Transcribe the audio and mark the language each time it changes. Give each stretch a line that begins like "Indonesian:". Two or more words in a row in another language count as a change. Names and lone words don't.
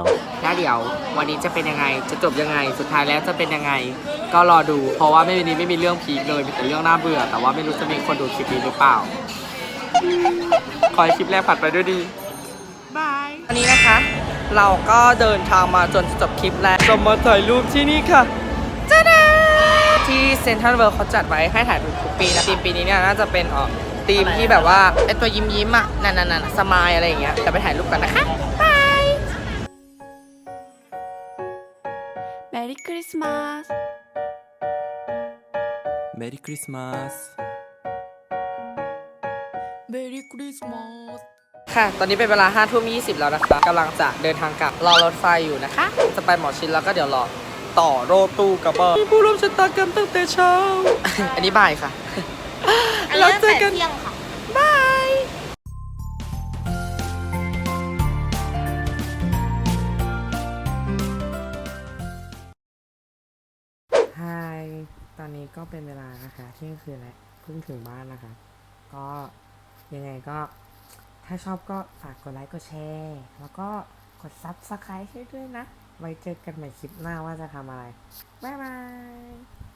Thai: แล้วเดี๋ยววันนี้จะเป็นยังไงจะจบยังไงสุดท้ายแล้วจะเป็นยังไงก็รอดูเพราะว่าไม่มีเรื่องพีคเลยมีแต่เรื่องน่าเบื่อแต่ว่าไม่รู้จะมีคนดูคลิปนี้หรือเปล่าขอให้คลิปแรกผ่านไปด้วยดีบายวันนี้นะคะ เราก็เดินทางมาจนจบคลิปแล้วจะมาถ่ายรูปที่นี่ค่ะจ้าดาที่เซ็นทรัลเวิลด์เขาจัดไว้ให้ถ่ายรูปทุกปีนะทีมปีนี้เนี่ยน่าจะเป็นทีมที่แบบว่าไอตัวยิ้มอ่ะนั่นสมายอะไรอย่างเงี้ยจะไปถ่ายรูปกันนะคะ
Japanese: メリークリスマス
English: Merry Christmas.
Japanese: メリークリスマス
Thai: ค่ะ ตอนนี้เป็นเวลา5:20แล้วนะคะกำลังจะเดินทางกลับรอรถไฟอยู่นะคะ จะไปหมอชิดแล้วก็เดี๋ยวรอต่อโรตู้กับบ้านมีผู้ร่วมชะตากรรมตั้งแต่เช้า อันนี้บ่ายค่ะ แล้วเจอกันบาย ไฮตอนนี้ก็เป็นเวลานะคะเที่ยงคืนแล้วเพิ่งถึงบ้านนะคะ ก็ยังไงก็ถ้าชอบก็ฝากกดไลค์กดแชร์แล้วก็กด Subscribe ให้ด้วยนะ ไว้เจอกันใหม่คลิปหน้าว่าจะทำอะไร บ๊ายบาย